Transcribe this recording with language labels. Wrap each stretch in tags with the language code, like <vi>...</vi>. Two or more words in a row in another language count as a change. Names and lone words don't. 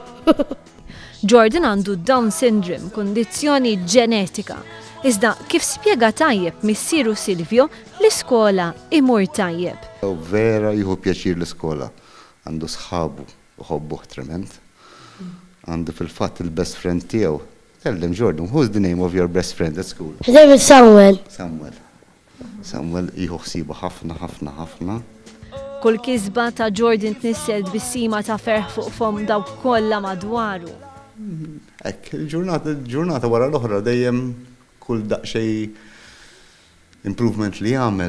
<mt>Jordan għandu</mt> <en>Down syndrome,</en> <mt>kondizzjoni ġenetika. Iżda kif spjega tajjeb missieru Silvio l-iskola imur tajjeb. Vera jieħu pjaċir l-iskola. Għandu sħabu u ħobbuh trement. Għandu fil-fatt il-</mt> <en>best friend</en> <mt>tiegħu.</mt> <en>Tell them, Jordan, who's the name of your best friend at school? His name is Samuel.</en> <mt>Samuel jieħu ħsibu ħafna. Kull kisba ta' Jordan tnissed bis-sima ta' ferħ fuq fom dawk kollha madwaru. Ekk, il-ġurnata wara l-oħra dejjem kull daqsxejn improvement li jagħmel.</mt>